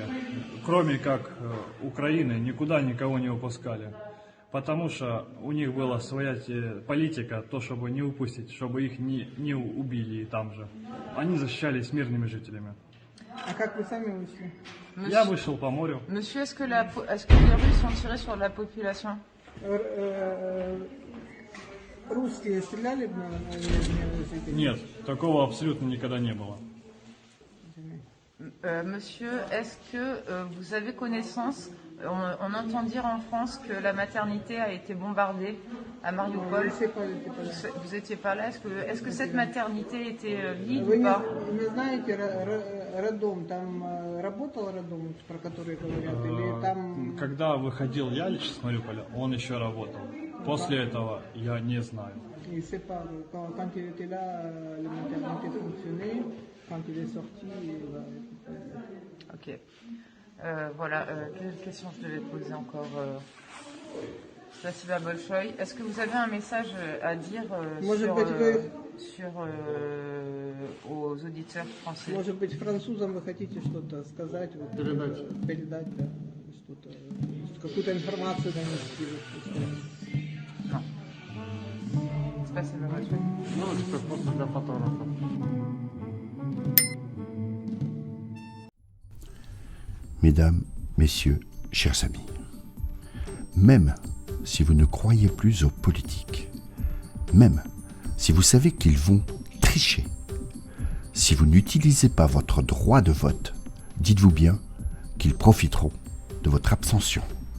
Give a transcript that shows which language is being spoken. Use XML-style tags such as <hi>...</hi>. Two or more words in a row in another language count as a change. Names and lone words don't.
<ru>Кроме как Украины, никуда никого не выпускали. Потому что у них была своя политика, то, чтобы не упустить, чтобы их не убили там же. Они защищались мирными жителями. А как вы сами вышли? Я вышел по морю.</ru> <fr>Monsieur, est-ce que les Russes ont tiré sur la population?</fr> <ru>Русские стреляли на мирных жителей? Нет, такого абсолютно никогда не было.</ru> <fr>Monsieur, est-ce que vous avez connaissance, on entend dire en France que la maternité a été bombardée à Mariupol. Vous n'étiez pas là. Est-ce que cette maternité était vide</fr> <ru>Вы</ru> <fr>ou pas?</fr> <ru>не знаете роддом, там работал роддом, про который говорят, или там... Когда выходил я лично с Мариуполя, он еще работал. После этого я не знаю.</ru> <fr>Il sait pas, quand il était là, la maternité fonctionnait, quand il est sorti, Ok. Voilà, quelle question je devais poser encore</fr> <ru>Спасибо большое.</ru> <fr>Est-ce que vous avez un message à dire aux auditeurs français?</fr> <ru>Может быть, французам вы хотите что-то сказать, вот, передать, да, что-то, какую-то информацию донести?</ru> <fr>Non.</fr> <ru>Спасибо большое.</ru> <fr>Non, je peux pas</fr> <ru>для фотографа.</ru> <fr>Mesdames, Messieurs, chers amis, même si vous ne croyez plus aux politiques, même si vous savez qu'ils vont tricher, si vous n'utilisez pas votre droit de vote, dites-vous bien qu'ils profiteront de votre abstention.</fr>